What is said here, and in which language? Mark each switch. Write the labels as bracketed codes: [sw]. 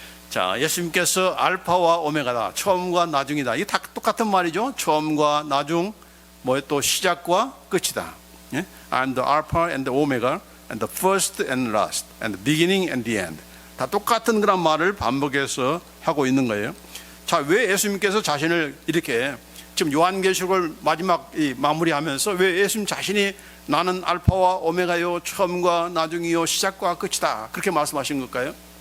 [ko] 자, 예수님께서 알파와 오메가다, 처음과 나중이다. 이게 다 똑같은 말이죠. 처음과 나중, 뭐 또 시작과 끝이다. [en] I'm the alpha and the omega and the first and last and the beginning and the end. [ko] 다 똑같은 그런 말을 반복해서 하고 있는 거예요. 자, 왜 예수님께서 자신을 이렇게, 지금 요한계시록을 마지막 마무리하면서 왜 예수님 자신이 나는 알파와 오메가요 처음과 나중이요 시작과 끝이다 그렇게 말씀하신 걸까요?